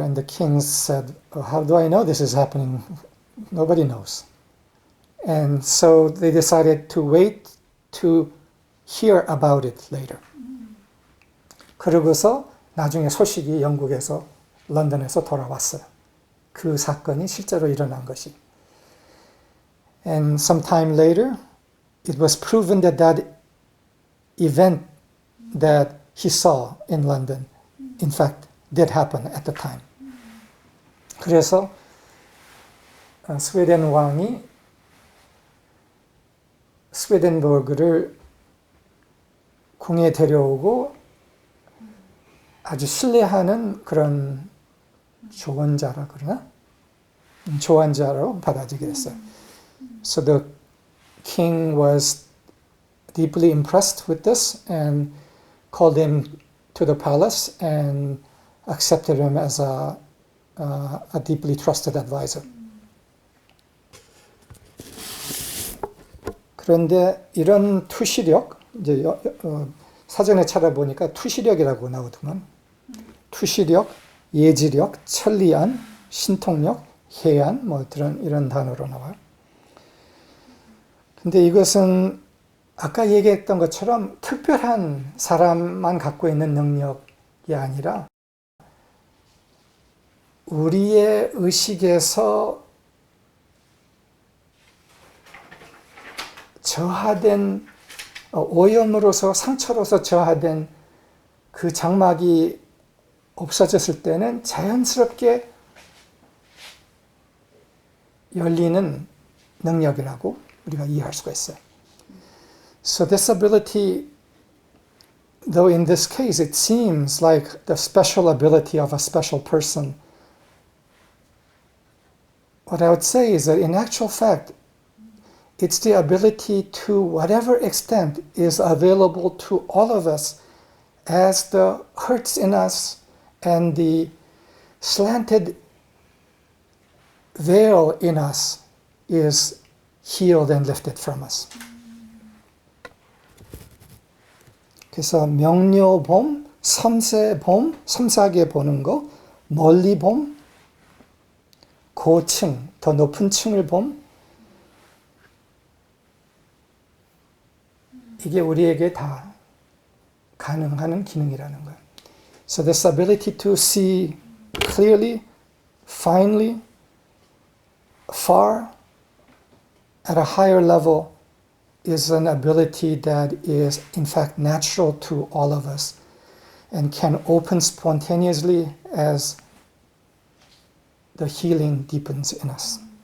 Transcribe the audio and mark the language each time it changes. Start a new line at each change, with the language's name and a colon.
English: And the king said, oh, how do I know this is happening? Nobody knows. And so they decided to wait to hear about it later.
Korean: 그러고서 나중에 소식이 영국에서 런던에서 돌아왔어요. 그 사건이 실제로 일어난 것이.
English: And sometime later, it was proven that that event that he saw in London, in fact, did happen at the time.
Korean: 그래서 스웨덴 왕이 스웨덴버그를 궁에 데려오고 아주 신뢰하는 그런 조언자라 그러나? 조언자로 받아들이게 됐어요.
English: So the king was deeply impressed with this and called him to the palace and accepted him as a deeply trusted advisor.
Korean: 그런데 이런 투시력, 이제 사전에 찾아보니까 투시력이라고 나오더만, 투시력, 예지력, 천리안, 신통력, 해안, 뭐 이런 단어로 나와요. 근데 이것은 아까 얘기했던 것처럼 특별한 사람만 갖고 있는 능력이 아니라 우리의 의식에서 저하된 오염으로서 상처로서 저하된 그 장막이 없어졌을 때는 자연스럽게 열리는 능력이라고 우리가 이해할 수가 있어요.
English: So this ability, though in this case it seems like the special ability of a special person, what I would say is that in actual fact, it's the ability to whatever extent is available to all of us as the hurts in us and the slanted veil in us is healed and lifted from us.
Korean: 그래서 명료봄, 섬세봄, 섬세하게 보는 거, 멀리 봄, 고층, 더 높은 층을 봄, 이게 우리에게 다 가능한 기능이라는 거예요.
English: So this ability to see clearly, finely, far, at a higher level is an ability that is in fact natural to all of us and can open spontaneously as the healing deepens in us.